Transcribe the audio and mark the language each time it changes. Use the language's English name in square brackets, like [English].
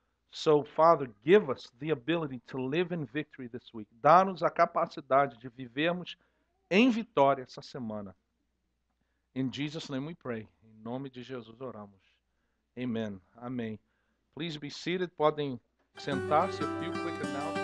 [English] So, Father, give us the ability to live in victory this week. [Portuguese] Dá-nos a capacidade de vivermos em vitória essa semana. [English] In Jesus' name we pray. [Portuguese] Em nome de Jesus oramos. [English] Amen. Amém. Please be seated. [Portuguese] Podem sentar-se. [English] A few quick announcements.